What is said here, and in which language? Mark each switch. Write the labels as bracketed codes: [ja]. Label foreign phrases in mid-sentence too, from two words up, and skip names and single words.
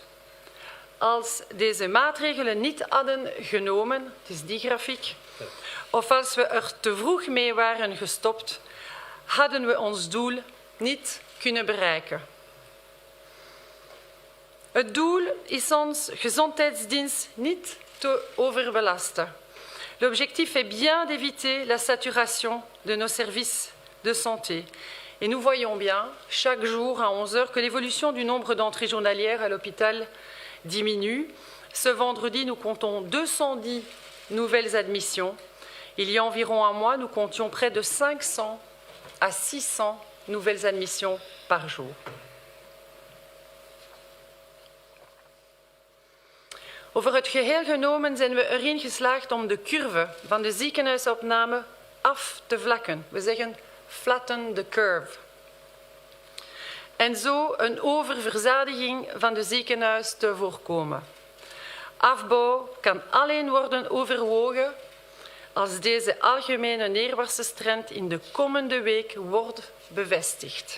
[nl] Als deze maatregelen niet hadden genomen, het is die grafiek, of als we er te vroeg mee waren gestopt, hadden we ons doel niet kunnen bereiken. Het doel is ons gezondheidsdienst niet te overbelasten. [fr] L'objectif est bien d'éviter la saturation de nos services de santé. Et nous voyons bien, chaque jour à 11 heures, que l'évolution du nombre d'entrées journalières à l'hôpital diminue. Ce vendredi, nous comptons 210 nouvelles admissions. Il y a environ un mois, nous comptions près de 500 à 600 nouvelles admissions par jour. [nl] Over het geheel genomen zijn we erin geslaagd om de curve van de ziekenhuisopname af te vlakken. We zeggen [en] flatten the curve. [nl] En zo een oververzadiging van de ziekenhuis te voorkomen. Afbouw kan alleen worden overwogen als deze algemene neerwaartse trend in de komende week wordt bevestigd.